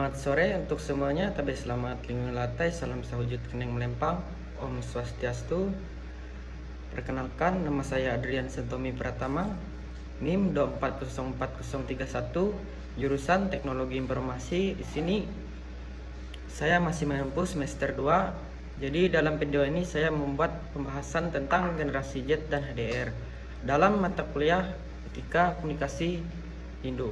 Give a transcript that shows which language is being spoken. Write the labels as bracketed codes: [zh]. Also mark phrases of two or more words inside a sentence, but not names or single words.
[id] sore untuk semuanya. Tabes selamat lingkungan latai. Salam sahujud kening melempang. [ban] Om Swastiastu. [id] Perkenalkan, nama saya Adrian Sentomi Pratama, NIM 2404031, jurusan Teknologi Informasi. Di sini saya masih menempuh semester 2. Jadi dalam video ini saya membuat pembahasan tentang generasi Z dan HDR dalam mata kuliah Etika Komunikasi Indo.